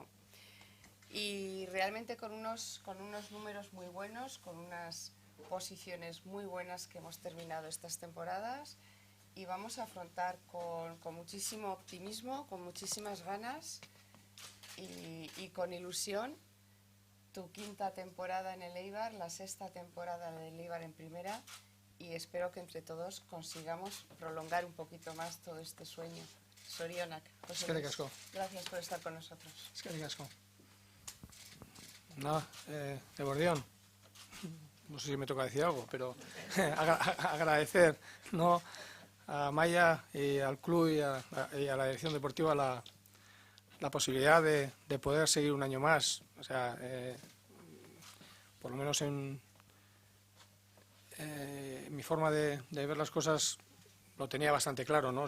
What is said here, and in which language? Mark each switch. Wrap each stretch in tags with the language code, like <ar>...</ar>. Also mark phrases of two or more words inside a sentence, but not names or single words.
<es>Y realmente con unos números muy buenos, con unas posiciones muy buenas que hemos terminado estas temporadas, y vamos a afrontar con muchísimo optimismo, con muchísimas ganas y con ilusión tu quinta temporada en el Eibar, la sexta temporada del Eibar en primera, y espero que entre todos consigamos prolongar un poquito más todo este sueño. Sorionak, José Luis, gracias por estar con nosotros.</es> <eu>Eskerrik asko. Nada, Eguerdion.</eu> <es>No sé si me toca decir algo, pero agradecer, ¿no?, a Maya y al club y a la dirección deportiva la posibilidad de poder seguir un año más. O sea, por lo menos en mi forma de ver las cosas lo tenía bastante claro, ¿no?</es>